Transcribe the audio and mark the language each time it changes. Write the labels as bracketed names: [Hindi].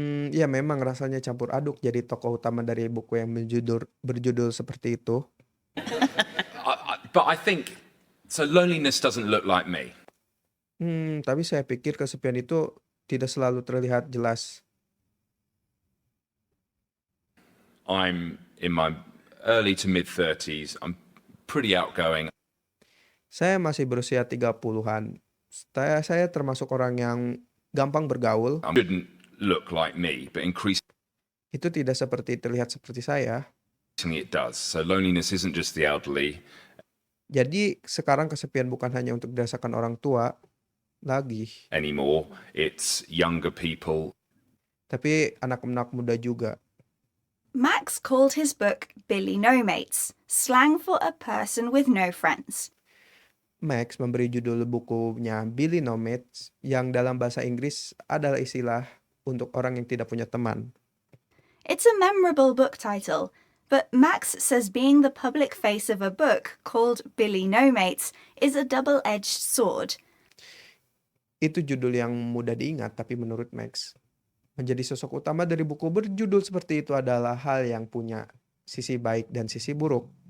[Indonesian] Ya memang rasanya campur aduk jadi tokoh utama dari buku yang berjudul seperti itu. [English] But I think, so loneliness doesn't look like me. [Indonesian] Tapi saya pikir kesepian itu tidak selalu terlihat jelas. [English] I'm in my early to mid-30s. I'm pretty outgoing. [Indonesian] Saya masih berusia 30-an. Saya termasuk orang yang gampang bergaul. [English] I shouldn't look like me, but increasingly [Indonesian] Itu tidak terlihat seperti saya. [English] it does. So loneliness isn't just the elderly. [Indonesian] Jadi sekarang kesepian bukan hanya untuk dirasakan orang tua lagi, [English] Anymore. It's younger people. [Indonesian] tapi anak-anak muda juga. [English] Max called his book Billy No Mates, slang for a person with no friends. [Indonesian] Max memberi judul bukunya Billy No Mates, yang dalam bahasa Inggris adalah istilah untuk orang yang tidak punya teman. [English] It's a memorable book title, but Max says being the public face of a book called Billy No Mates is a double-edged sword. [Indonesian] Itu judul yang mudah diingat, tapi menurut Max, menjadi sosok utama dari buku berjudul seperti itu adalah hal yang punya sisi baik dan sisi buruk.